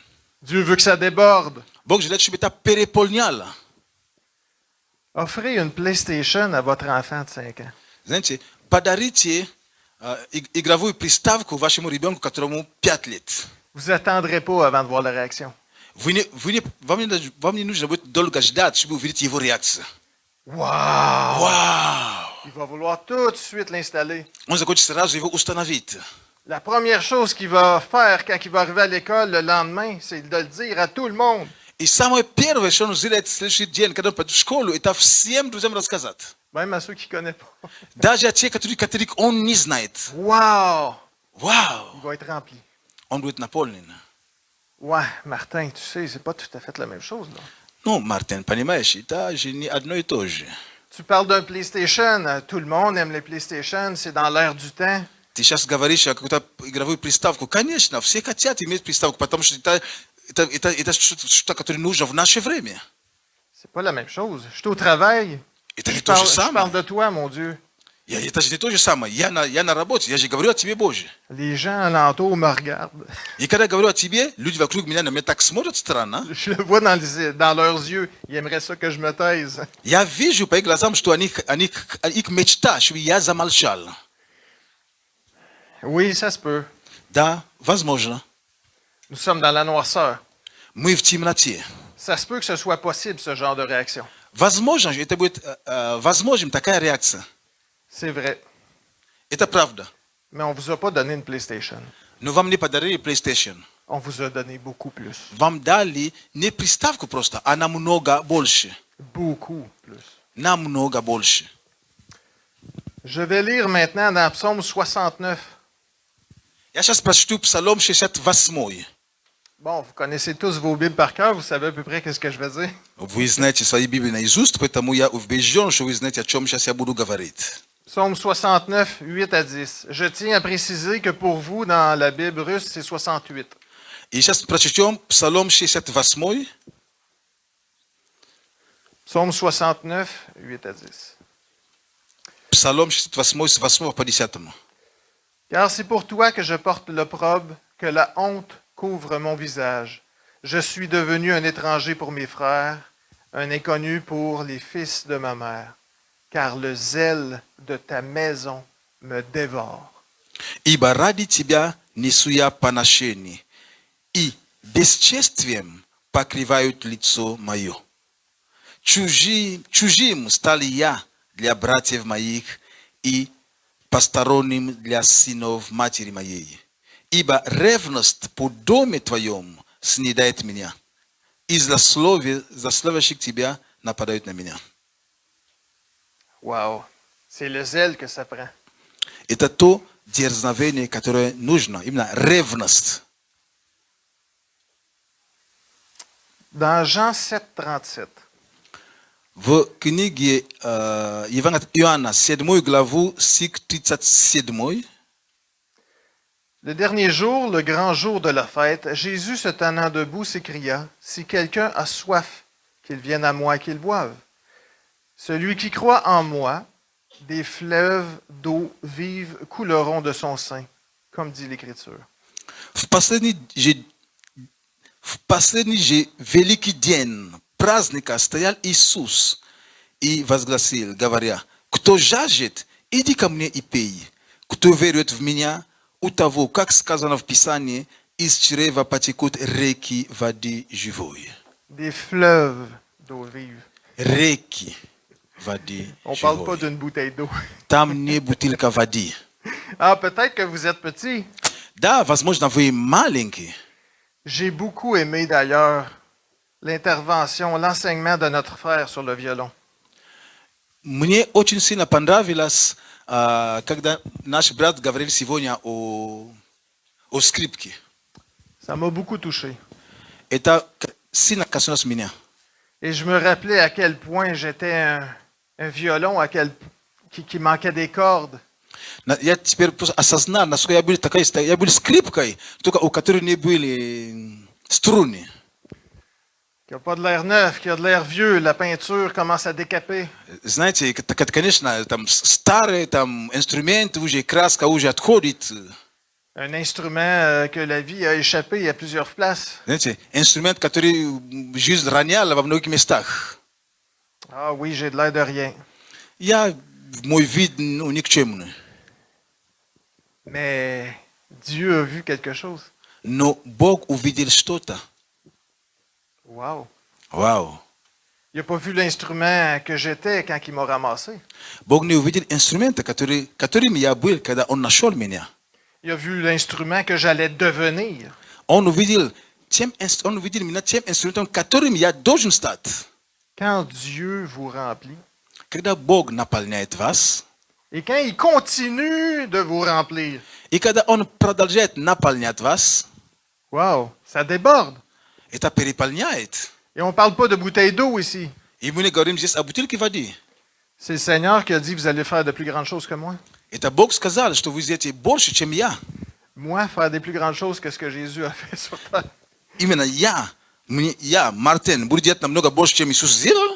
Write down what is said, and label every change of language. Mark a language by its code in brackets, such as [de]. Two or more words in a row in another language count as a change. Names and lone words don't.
[fr] Dieu veut que ça déborde. [ru] Бог желает, чтобы это переполняло. [fr] Offrez une PlayStation à votre enfant de 5 ans. [ru] Знаете, подарите игровую приставку вашему ребенку, которому 5 лет. [fr] Vous attendrez pas avant de voir la réaction. [ru] Вам не нужно будет долго ждать, чтобы увидеть его реакцию. [fr] Wow! [ru] Вау! [fr] Il va vouloir tout de suite l'installer. [ru] Он захочет сразу его установить. [fr] La première chose qu'il va faire quand il va arriver à l'école le lendemain, c'est de le dire à tout le monde. [ru] И самое первое, что он сделает в следующий день, когда он пойдет в школу, это всем друзьям рассказать. [fr] Même à ceux qui ne connaissent pas. [ru] Даже те, которых он не знает. [fr] Wow! [ru] Вау! [fr] Il va être rempli. [ru] Он будет наполнен. [fr] Ouais, Martin, tu sais, c'est pas tout à fait la même chose, là. [ru] Ну, Мартин, понимаешь, это же не одно и то же. [fr] Tu parles d'un PlayStation, tout le monde aime les PlayStation, c'est dans l'air du temps. [ru] Ты сейчас говоришь о какую-то игровую приставку. Конечно, все хотят иметь приставку, потому что это что-то, которое нужно в наше время. [fr] C'est pas la même chose. Je suis au travail. [ru] Это не [fr] Je [ru] то же [fr] parle [ru] самое. [fr] de toi, mon Dieu. [ru] Это же не то же самое. Я на работе, я же говорю о тебе, Боже. [fr] Les gens alentour me regardent. [ru] И когда я говорю о тебе, люди вокруг меня на меня так смотрят странно. [fr] Je le vois dans leurs yeux. Ils aimeraient ça que je me taise. [ru] Я вижу по их глазам, что их мечта, чтобы я замолчал. [fr] Oui, ça se peut. [ru] Да, возможно. [fr] Nous sommes dans la noirceur. [ru] Мы в темноте. [fr] Ça se peut que ce soit possible, ce genre de réaction. [ru] Возможно, это будет возможным такая реакция. [fr] C'est vrai. [ru] Это правда. [fr] Mais on ne vous a pas donné une PlayStation. [ru] Но вам не подарили PlayStation. [fr] On vous a donné beaucoup plus. [ru] Вам дали не приставку просто, а намного больше. [fr] Beaucoup plus. [ru] Намного больше. [fr] Je vais lire maintenant dans Psaume 69. [ru] Я сейчас прочту Псалом 68. [fr] Bon, vous connaissez tous vos Bibles par cœur, vous savez à peu près ce que je vais dire. [ru] Вы знаете свои Библии наизусть, поэтому я убежден, что вы знаете, о чем сейчас я буду говорить. [fr] Psaume 69, 8 à 10. Je tiens à préciser que pour vous, dans la Bible russe, c'est 68. [ru] И сейчас прочтем Псалом 68. [fr] Psaume 69, 8 à 10. [ru] Псалом 68 с 8 по 10. [fr] Car c'est pour toi que je porte l'opprobre, que la honte couvre mon visage. Je suis devenu un étranger pour mes frères, un inconnu pour les fils de ma mère, car le zèle de ta maison me dévore. [ru] Ибо ради тебя несу я поношение, и бесчестием покрывают лицо мое. Чужим стал я для братьев моих и посторонним для сынов матери моей. Ибо ревность по доме твоем снедает меня, и злословящих тебя нападают на меня. [fr] Wow! C'est le zèle que ça prend. [ru] Это то дерзновение, которое нужно, именно ревность. [fr] Dans Jean 7, 37, [ru] В книге Евангелия от Иоанна, 7 главу, стих 37, [fr] le dernier jour, le grand jour de la fête, Jésus se tenant debout s'écria, « Si quelqu'un a soif, qu'il vienne à moi et qu'il boive. Celui qui croit en moi, des fleuves d'eau vive couleront de son sein, comme dit l'Écriture. » [ru] в последний же великий день праздника стоял Иисус и возгласил, говоря, «Кто жаждет, иди ко мне и пей. Кто верует в меня, у того, как сказано в Писании, из чрева потекут реки воды живой». [fr] Des fleuves d'eau vive. [ru] Реки воды [fr] On ne parle pas [ru] живой. [fr] d'une bouteille d'eau. [ru] Там не бутылка воды. [fr] Ah, peut-être que vous êtes petit. [ru] Да, возможно, вы маленький. [fr] J'ai beaucoup aimé d'ailleurs l'intervention, l'enseignement de notre frère sur le violon. [ru] Мне очень сильно понравилось, когда наш брат говорил сегодня о скрипке. [fr] Ça m'a beaucoup touché. [ru] Это сильно коснулось меня. [fr] Et je me rappelais à quel point j'étais un violon, qui manquait des cordes. [ru] Я теперь просто осознал, насколько я был скрипкой, только у которой не были струны. [fr] qui n'a pas de l'air neuf, qui a de l'air vieux, la peinture commence à décaper. [ru] Знаете, конечно, там старый там инструмент уже краска уже отходит. [fr] Un instrument que la vie a échappé à plusieurs places. [ru] Знаете, инструмент, который жизнь роняла во многих местах. [fr] Ah oui, j'ai de l'air de rien. [ru] Мой вид, ну, никчемный. [fr] Mais Dieu a vu quelque chose. [ru] Но Бог увидел что-то. [fr] Wow. [ru] Вау. [fr] Il n'a pas vu l'instrument que j'étais quand il m'a ramassé. [ru] Бог не увидел инструмента, которым я был, когда Он нашел меня. [fr] Il a vu l'instrument que j'allais devenir. [ru] Он увидел меня тем инструментом, которым я должен стать. [fr] Quand Dieu vous remplit, [ru] Когда Бог наполняет вас, [fr] et quand il continue de vous remplir, [ru] и когда Он продолжает наполнять вас, [fr] wow, ça déborde. [ru] это переполняет. [fr] Et on ne parle pas de bouteilles d'eau ici. [ru] И мы не говорим здесь о бутылке воды. [fr] C'est le Seigneur qui a dit, vous allez faire de plus grandes choses que moi. [ru] Это Бог сказал, что вы сделаете больше, чем я. [fr] Moi, faire des plus grandes choses que ce que Jésus a fait sur terre. [ru] Именно я, Мартин, буду делать намного больше, чем Иисус сделал.